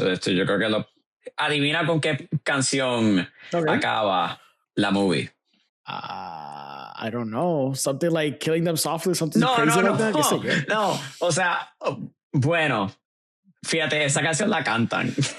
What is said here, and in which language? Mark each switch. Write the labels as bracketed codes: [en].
[es] Yo creo que adivina con qué canción acaba la movie. [en] I don't know. Something like Killing Them Softly, something crazy like that. [es] No, o sea, bueno. Fíjate, esa canción la cantan.